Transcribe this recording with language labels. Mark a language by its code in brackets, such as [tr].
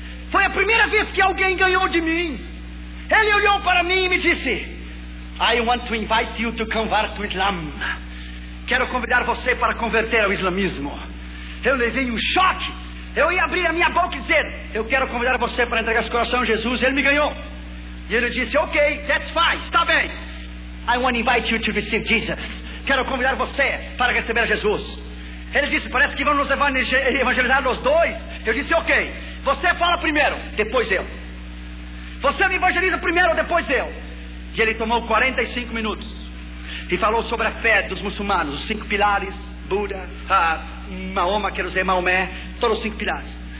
[pt] Foi a primeira vez que alguém ganhou de mim. Ele olhou para mim e me disse: [en] I want to invite you to convert to Islam. [pt] Quero convidar você para converter ao islamismo. Eu levei um choque. Eu ia abrir a minha boca e dizer: eu quero convidar você para entregar seu coração a Jesus. Ele me ganhou. E ele disse: [en] ok, that's fine, [pt] está bem. [en] I want to invite you to receive Jesus. [pt] Quero convidar você para receber Jesus. Ele disse: parece que vamos nos evangelizar nós dois. Eu disse: ok, você fala primeiro, depois eu. Você me evangeliza primeiro, depois eu. E ele tomou 45 minutos e falou sobre a fé dos muçulmanos, os 5 pilares, Buda, Maoma, quero dizer Maomé, todos os 5 pilares.